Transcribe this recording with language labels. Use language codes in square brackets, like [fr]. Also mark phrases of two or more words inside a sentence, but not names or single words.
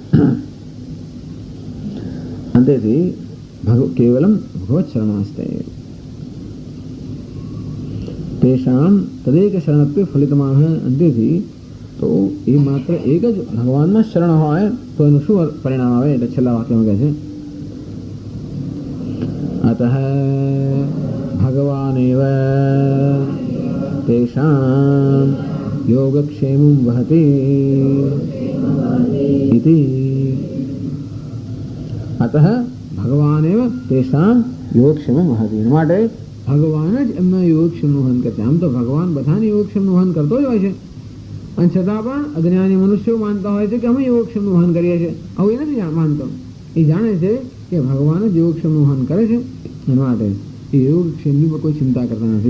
[sa] અંતેથી કેવલમ ભગવત શરણાસ્તે તેષામ તદેક શરણત્વે ફલિતમાહ. [gu] અંતેથી તો એ માત્ર એક જ ભગવાનમાં શરણ હોય તો એનું શું પરિણામ આવે? એટલે છેલ્લા વાક્યમાં કહે છે [sa] अतः भगवानेव तेषां योगक्षेमं वहति इति। अतः भगवानेव तेषां योगक्षेमं वहति [gu] માટે ભગવાન જ એમના યોગક્ષેમનું વહન કરશે. આમ તો ભગવાન બધાને યોગક્ષેમનું વહન કરતો જ હોય છે, અને છતાં પણ અજ્ઞાની મનુષ્યો માનતા હોય છે કે અમે યોગક્ષેમનું વહન કરીએ છીએ. આવું એ નથી માનતો. એ જાણે છે કે ભગવાન જ યોગક્ષેમનું વહન કરે છે, એના માટે એ યોગક્ષેમની પર કોઈ ચિંતા કરતા નથી.